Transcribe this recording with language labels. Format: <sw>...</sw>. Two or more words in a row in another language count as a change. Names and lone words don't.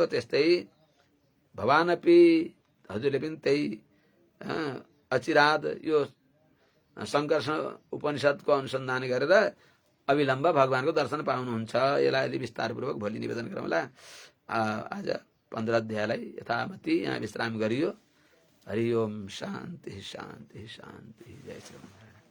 <ne>त्यस्तै भवानपि हजुरले पनि त्यही अचिराद यो संकर्षण उपनिषदको अनुसन्धान गरेर अविलम्ब भगवानको दर्शन पाउनुहुन्छ। यसलाई अलि विस्तारपूर्वक भोलि निवेदन गरौँला। आज 15 अध्यायलाई यथामति यहाँ विश्राम गरियो।</ne> <sa>हरि ओम शान्ति शान्ति शान्ति। जय श्री राम।</sa>